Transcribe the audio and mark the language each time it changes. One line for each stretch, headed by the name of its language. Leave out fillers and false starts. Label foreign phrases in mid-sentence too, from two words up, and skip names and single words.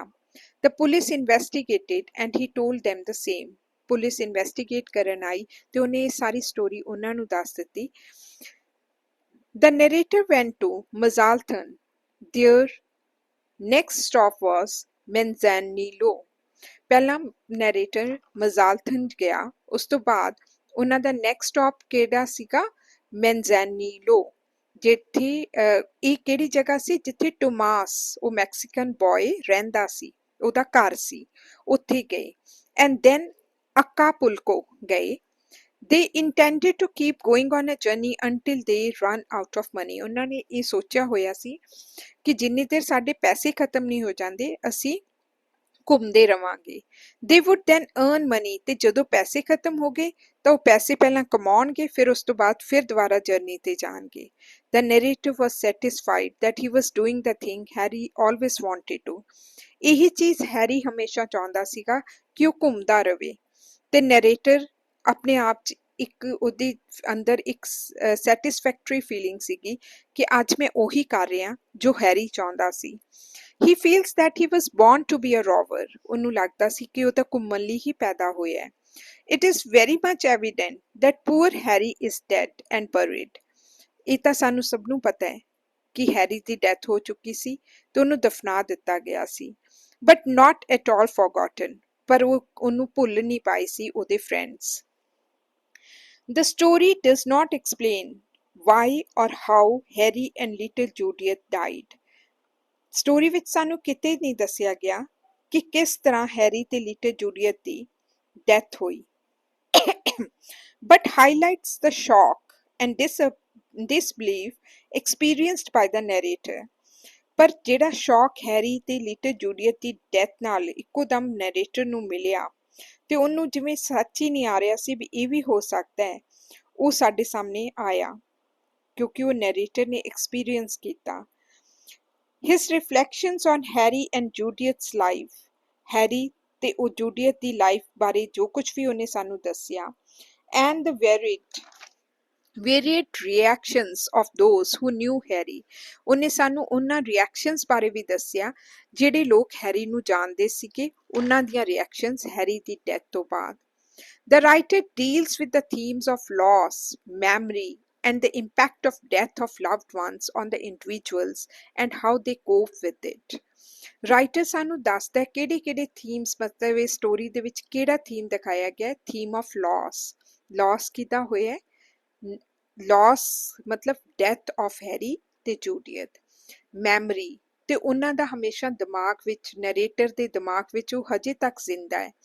English: The police investigated and he told them the same।
Punjabi: ਪੁਲਿਸ ਇਨਵੈਸਟੀਗੇਟ ਕਰਨ ਆਈ ਤੇ ਉਹਨੇ ਇਹ ਸਾਰੀ ਸਟੋਰੀ ਉਹਨਾਂ ਨੂੰ ਦੱਸ ਦਿੱਤੀ।
English: The narrator went to Mazatlan। Their next stop was Manzanillo।
Punjabi: ਪਹਿਲਾਂ ਨੈਰੇਟਰ ਮਜ਼ਾਲਥਨ ਗਿਆ, ਉਸ ਤੋਂ ਬਾਅਦ ਉਹਨਾਂ ਦਾ
English: next stop
Punjabi: ਕਿਹੜਾ ਸੀਗਾ? ਮੈਨਜ਼ਾਨੀਲੋ। ਜਿੱਥੇ ਇਹ ਕਿਹੜੀ ਜਗ੍ਹਾ ਸੀ? ਜਿੱਥੇ ਟੋਮਾਸ, ਉਹ
English: Mexican boy
Punjabi: ਰਹਿੰਦਾ ਸੀ, ਉਹਦਾ ਘਰ ਸੀ, ਉੱਥੇ ਗਏ।
English: and then
Punjabi: ਅਕਾਪੁਲਕੋ ਗਏ।
English: They intended to keep going on a journey until they run out of money।
Punjabi: ਉਹਨਾਂ ਨੇ ਇਹ ਸੋਚਿਆ ਹੋਇਆ ਸੀ ਕਿ ਜਿੰਨੀ ਦੇਰ ਸਾਡੇ ਪੈਸੇ ਖਤਮ ਨਹੀਂ ਹੋ ਜਾਂਦੇ ਅਸੀਂ ਘੁੰਮਦੇ ਰਵਾਂਗੇ।
English: They would then earn money।
Punjabi: ਤੇ ਜਦੋਂ ਪੈਸੇ ਖਤਮ ਹੋ ਗਏ ਤਾਂ ਉਹ ਪੈਸੇ ਪਹਿਲਾਂ ਕਮਾਉਣਗੇ, ਫਿਰ ਉਸ ਤੋਂ ਬਾਅਦ ਫਿਰ ਦੁਬਾਰਾ ਜਰਨੀ ਤੇ ਜਾਣਗੇ।
English: The narrator was satisfied that he was doing the thing Harry always wanted to।
Punjabi: ਇਹੀ ਚੀਜ਼ ਹੈਰੀ ਹਮੇਸ਼ਾ ਚਾਹੁੰਦਾ ਸੀਗਾ ਕਿ ਉਹ ਘੁੰਮਦਾ ਰਵੇ, ਤੇ ਨੈਰੇਟਰ ਆਪਣੇ ਆਪ 'ਚ ਇੱਕ ਉਹਦੇ ਅੰਦਰ ਇੱਕ
English: satisfactory feeling
Punjabi: ਸੀਗੀ ਕਿ ਅੱਜ ਮੈਂ ਉਹੀ ਕਰ ਰਿਹਾ ਜੋ ਹੈਰੀ ਚਾਹੁੰਦਾ ਸੀ।
English: He feels that he was born to be a rover।
Punjabi: ਉਹਨੂੰ ਲੱਗਦਾ ਸੀ ਕਿ ਉਹ ਤਾਂ ਘੁੰਮਣ ਲਈ ਹੀ ਪੈਦਾ ਹੋਇਆ ਹੈ।
English: It is very much evident that poor Harry is dead and buried।
Punjabi: ਇਹ ਤਾਂ ਸਾਨੂੰ ਸਭ ਨੂੰ ਪਤਾ ਹੈ ਕਿ ਹੈਰੀ ਦੀ ਡੈਥ ਹੋ ਚੁੱਕੀ ਸੀ ਤੇ ਉਹਨੂੰ ਦਫਨਾ ਦਿੱਤਾ ਗਿਆ ਸੀ।
English: But not at all forgotten।
Punjabi: ਪਰ ਉਹ ਉਹਨੂੰ ਭੁੱਲ ਨਹੀਂ ਪਾਈ ਸੀ ਉਹਦੇ ਫਰੈਂਡਸ।
English: The story does not explain why or how Harry and little Judith died।
Punjabi: ਸਟੋਰੀ ਵਿੱਚ ਸਾਨੂੰ ਕਿਤੇ ਨਹੀਂ ਦੱਸਿਆ ਗਿਆ ਕਿ ਕਿਸ ਤਰ੍ਹਾਂ ਹੈਰੀ ਤੇ ਲਿਟਲ ਜੂਡੀਅਥ ਦੀ ਡੈਥ ਹੋਈ।
English: But highlights the shock and disbelief experienced by the narrator।
Punjabi: ਪਰ ਜਿਹੜਾ ਸ਼ੌਕ ਹੈਰੀ ਤੇ ਲਿਟਲ ਜੂਡੀਅਥ ਦੀ ਡੈਥ ਨਾਲ ਇੱਕੋ ਦਮ ਨੈਰੇਟਰ ਨੂੰ ਮਿਲਿਆ ਤੇ ਉਹਨੂੰ ਜਿਵੇਂ ਸੱਚ ਹੀ ਨਹੀਂ ਆ ਰਿਹਾ ਸੀ ਵੀ ਇਹ ਵੀ ਹੋ ਸਕਦਾ ਹੈ, ਉਹ ਸਾਡੇ ਸਾਹਮਣੇ ਆਇਆ ਕਿਉਂਕਿ ਉਹ ਨੈਰੇਟਰ ਨੇ ਐਕਸਪੀਰੀਅੰਸ ਕੀਤਾ।
English: His reflections on Harry and Judith's life।
Punjabi: ਹੈਰੀ ਤੇ ਉਹ ਜੂਡੀਅਥ ਦੀ ਲਾਈਫ ਬਾਰੇ ਜੋ ਕੁਝ ਵੀ ਉਹਨੇ ਸਾਨੂੰ ਦੱਸਿਆ।
English: And the varied reactions of those who knew Harry।
Punjabi: ਉਹਨੇ ਸਾਨੂੰ ਉਹਨਾਂ ਰਿਐਕਸ਼ਨਸ ਬਾਰੇ ਵੀ ਦੱਸਿਆ ਜਿਹੜੇ ਲੋਕ ਹੈਰੀ ਨੂੰ ਜਾਣਦੇ ਸੀਗੇ, ਉਹਨਾਂ ਦੀਆਂ ਰਿਐਕਸ਼ਨਸ ਹੈਰੀ ਦੀ ਡੈਥ ਤੋਂ ਬਾਅਦ।
English: The writer deals with the themes of loss, memory, and the impact of death of loved ones on the individuals and how they cope with it।
Punjabi: ਰਾਈਟਰ ਸਾਨੂੰ ਦੱਸਦਾ ਕਿਹੜੇ ਥੀਮਸ, ਮਤਲਬ ਇਹ ਸਟੋਰੀ ਦੇ ਵਿੱਚ ਕਿਹੜਾ ਥੀਮ ਦਿਖਾਇਆ ਗਿਆ?
English: Theme of loss. Loss
Punjabi: ਕਿਹਦਾ ਹੋਇਆ? ਲੌਸ ਮਤਲਬ
English: death of Harry
Punjabi: ਤੇ ਜੂਲੀਅਟ, ਮੈਮਰੀ ਤੇ ਉਹਨਾਂ ਦਾ ਹਮੇਸ਼ਾ ਦਿਮਾਗ ਵਿੱਚ, ਨਰੇਟਰ ਦੇ ਦਿਮਾਗ ਵਿੱਚ ਉਹ ਹਜੇ ਤੱਕ ਜ਼ਿੰਦਾ ਹੈ।